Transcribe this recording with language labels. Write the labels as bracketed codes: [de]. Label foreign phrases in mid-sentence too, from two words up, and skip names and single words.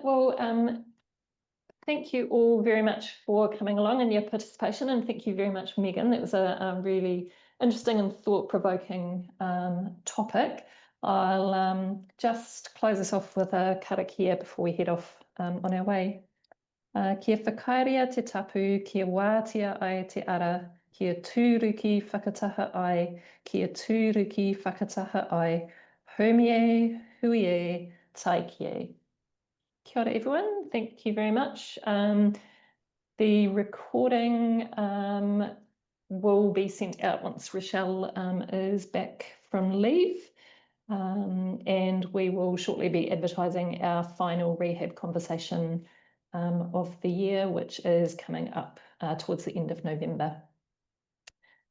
[en] Well, thank you all very much for coming along and your participation, and thank you very much, Megan. That was a really interesting and thought-provoking topic. I'll just close us off with a karakia before we head off on our way. [mi] Kia whakaaria te tapu, kia wātia ai te ara, kia tūruki whakataha ai, kia tūruki whakataha ai, haumie, huie, taikie. Kia ora [en] everyone, thank you very much. The recording will be sent out once Rochelle is back from leave, and we will shortly be advertising our final rehab conversation of the year, which is coming up towards the end of November.